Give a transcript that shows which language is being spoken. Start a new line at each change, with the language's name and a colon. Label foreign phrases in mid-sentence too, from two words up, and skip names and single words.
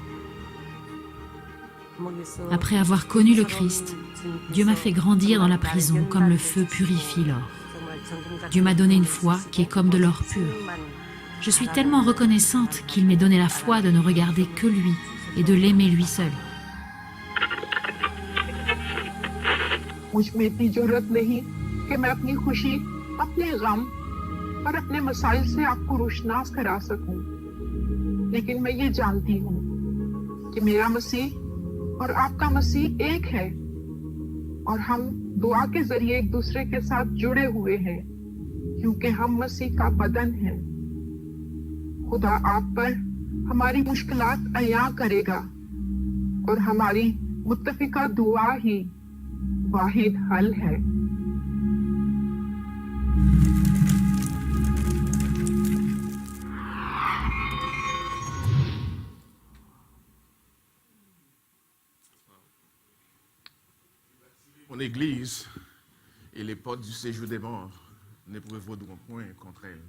French: Après avoir connu le Christ, Dieu m'a fait grandir dans la prison comme le feu purifie l'or. Dieu m'a donné une foi qui est comme de l'or pur. Je suis tellement reconnaissante qu'il m'ait donné la foi de ne regarder que lui et de l'aimer lui seul.
Urdu: مجھ میں اتنی ضرورت نہیں کہ میں اپنی خوشی، اپنے غم اور اپنے مسائل سے آپ کو روشناس کرا سکوں. لیکن میں یہ جانتی ہوں کہ میرا مسیح اور آپ کا مسیح ایک ہے اور ہم دعا کے ذریعے ایک دوسرے کے ساتھ جڑے ہوئے ہیں کیونکہ ہم مسیح کا بدن ہیں. خدا آپ پر ہماری مشکلات عیاں کرے گا اور ہماری متفقہ دعا ہی واحد حل ہے.
French: Mon Église et les portes du séjour des morts ne prévaudront point contre elle.